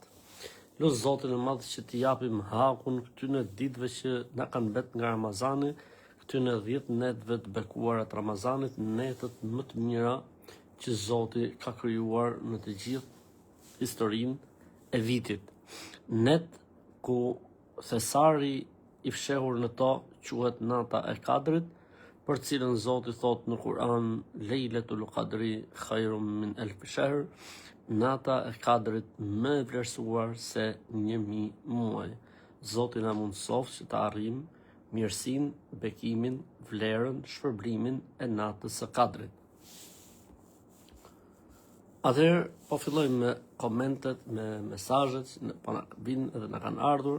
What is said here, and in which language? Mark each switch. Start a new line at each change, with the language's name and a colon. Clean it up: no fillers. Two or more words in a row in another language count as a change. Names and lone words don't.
Albanian: Lut Zotin e Madh që t'i japim hakun këtyre ditëve që na kanë bet nga Ramazani, këtyre 10 netëve të bekuara të Ramazanit, netët më të mira që Zoti ka krijuar në të gjithë historinë e vitit. Net ku thesari i fshehur në to quhet nata e Kadrit, për cilën Zoti thot në Kur'an,
Arabic: ليلة القدر خير من ألف شهر,
Albanian: nata e Kadrit më e vlerësuar se 1000 muaj. Zoti na mundsoft që të arrijmë mirësinë, bekimin, vlerën, shpërblimin e natës së Kadrit. Atëherë po fillojmë me komentet, me mesazhet që po na vinë dhe na kanë ardhur.